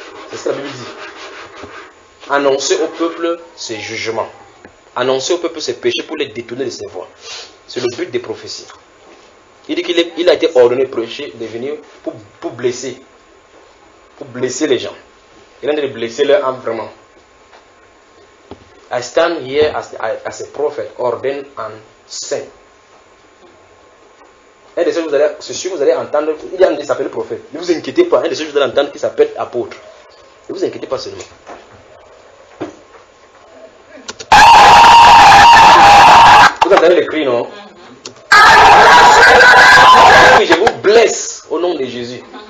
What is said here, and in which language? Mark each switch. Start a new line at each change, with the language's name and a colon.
French: C'est ce que la Bible dit. Annoncer au peuple ses jugements. Annoncer au peuple ses péchés pour les détourner de ses voies. C'est le but des prophéties. Il dit qu'il est, il a été ordonné prêcher, de venir pour blesser. Pour blesser les gens. Il est en train de blesser leur âme vraiment.
English: I stand here as a prophet, ordained and sent.
French: Un des seuls que vous allez entendre, il y a un qui s'appelle prophète. Ne vous inquiétez pas, un des seuls que vous allez entendre qui s'appelle apôtre. Ne vous inquiétez pas seulement. Vous entendez le cri, non? Oui, je vous blesse au nom de Jésus.